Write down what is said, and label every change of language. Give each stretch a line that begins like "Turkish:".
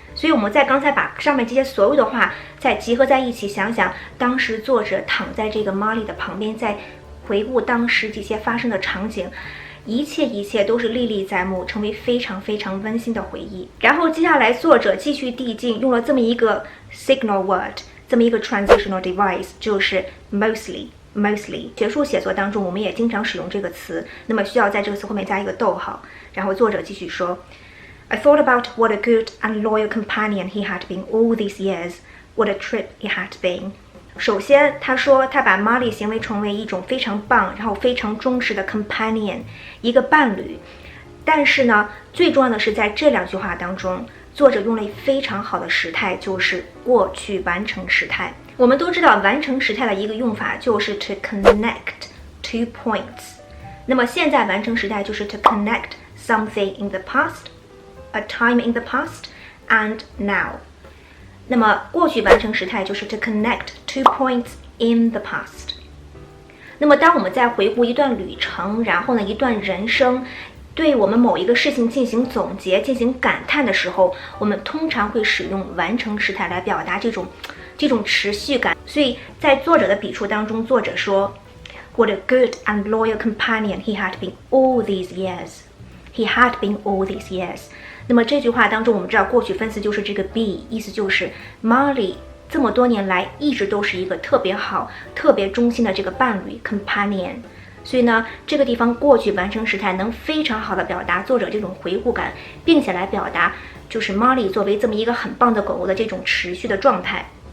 Chinese: 所以我们在刚才把上面这些所有的话再集合在一起，想想当时作者躺在这个 Marley 的旁边，在回顾当时这些发生的场景，一切都是历历在目，成为非常非常温馨的回忆。然后接下来作者继续递进，用了这么一个 signal word，这么一个 transitional device， 就是 mostly。学术写作当中我们也经常使用这个词，那么需要在这个词后面加一个逗号。然后作者继续说
English: I thought about what a good and loyal companion he had been all these years, what a trip it had been。
Chinese: 首先他说他把 Marley 行为成为一种非常棒然后非常忠实的 companion， 一个伴侣。但是呢，最重要的是在这两句话当中，作者用了非常好的时态，就是过去完成时态。我们都知道完成时态的一个用法就是
English: to connect two points。
Chinese: 那么现在完成时态就是
English: to connect something in the past, a time in the past, and now。
Chinese: 那么过去完成时态就是
English: to connect two points in the past。
Chinese: 那么当我们在回顾一段旅程，然后呢一段人生，对我们某一个事情进行总结、进行感叹的时候，我们通常会使用完成时态来表达这种持续感。所以在作者的笔触当中，作者说
English: What a good and loyal companion he had been all these years. He had been all these years。
Chinese: 那么这句话当中我们知道过去分词就是这个 be， 意思就是 Marley 这么多年来一直都是一个特别好、特别忠心的这个伴侣 companion。所以呢，这个地方过去完成时态能非常好的表达作者这种回顾感，并且来表达就是 Marley 作为这么一个很棒的狗狗的这种持续的状态。